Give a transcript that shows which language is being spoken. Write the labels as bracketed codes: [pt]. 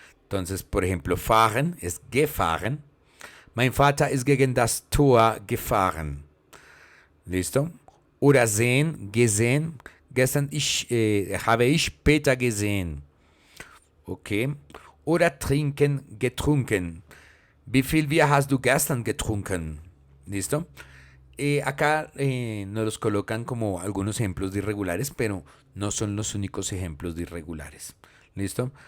[es] Entonces, por ejemplo, fahren es gefahren. [de] Mein Vater ist gegen das Tor gefahren. [es] ¿Listo? [de] Oder sehen, gesehen. Gestern habe ich Peter gesehen. Okay. Oder trinken, getrunken. Wie viel Bier hast du gestern getrunken? [es] ¿Listo? Acá nos los colocan como algunos ejemplos de irregulares, pero no son los únicos ejemplos de irregulares. ¿Listo?